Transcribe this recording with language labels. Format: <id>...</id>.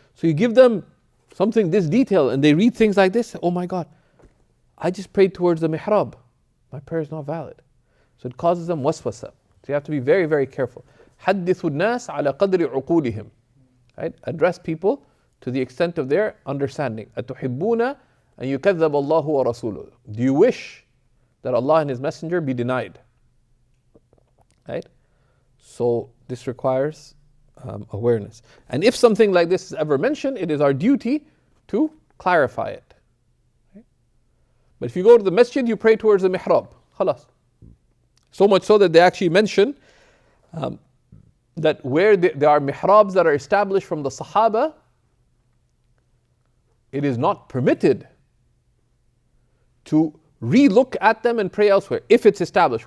<en>So you give them something this detailed and they read things like this. Oh my God, I just prayed towards the mihrab. My prayer is not valid. So it causes them waswasa. So you have to be very, very careful.</en> <ar>حدثوا الناس على قدر عقولهم. Right?</ar> <en>Address people to the extent of their understanding.</en> <ar>أتحبون أن يكذب الله ورسوله.</ar> <en>Do you wish that Allah and His Messenger be denied? Right? So this requires awareness. And if something like this is ever mentioned, it is our duty to clarify it. Right? But if you go to the masjid, you pray towards the mihrab. Khalas. So much so that they actually mention that where there are mihrabs that are established from the Sahaba, it is not permitted to re-look at them and pray elsewhere if it's established.</en>